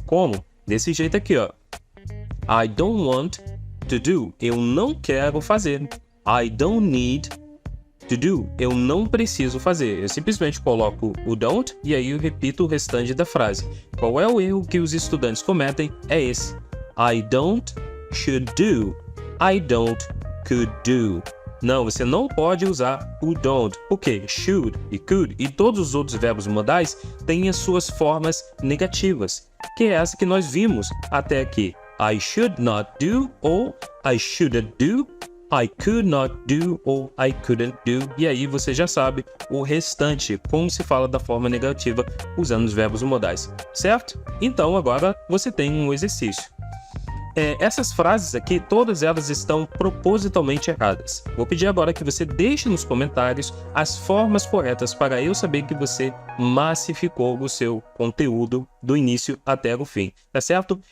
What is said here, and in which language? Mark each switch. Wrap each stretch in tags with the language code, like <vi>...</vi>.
<pt>Como? Desse jeito aqui, ó.</pt> <en>I don't want to do.</en> <pt>Eu não quero fazer.</pt> <en>I don't need to do.</en> <pt>Eu não preciso fazer. Eu simplesmente coloco o don't e aí eu repito o restante da frase. Qual é o erro que os estudantes cometem? É esse.</pt> <en>I don't should do. I don't could do.</en> <pt>Não, você não pode usar o don't, porque should e could e todos os outros verbos modais têm as suas formas negativas, que é essa que nós vimos até aqui.</pt> <en>I should not do ou I shouldn't do, I could not do ou I couldn't do.</en> <pt>E aí você já sabe o restante, como se fala da forma negativa usando os verbos modais, certo? Então agora você tem um exercício. Essas frases aqui, todas elas estão propositalmente erradas. Vou pedir agora que você deixe nos comentários as formas corretas para eu saber que você massificou o seu conteúdo do início até o fim, tá certo?</pt>